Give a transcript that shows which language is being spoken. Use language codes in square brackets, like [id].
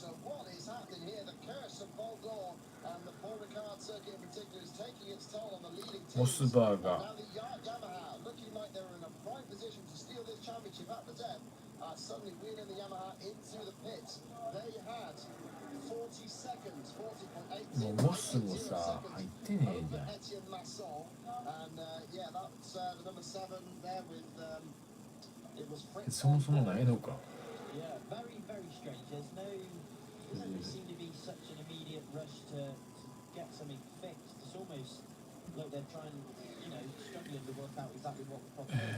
[en] So, what is happening here? The curse of Boldor and the Paul Ricard circuit in particular is taking its toll on the leading teams. Mossberg. Now, the Yamaha looking like they're in a prime position to steal this championship at the depth. Suddenly wheeling the Yamaha into the pits. They had 40 seconds, 40.8 [ja] もうモスもさ、入ってねえじゃん。 [en] Etienne Masson. And yeah, that's the number 7 there with it was Fritz. [ja] そもそもないのか。 [en] Yeah, very, very strange. There doesn't seem to be such an immediate rush to get something fixed. It's almost like they're trying, struggling to work out exactly what the problem is.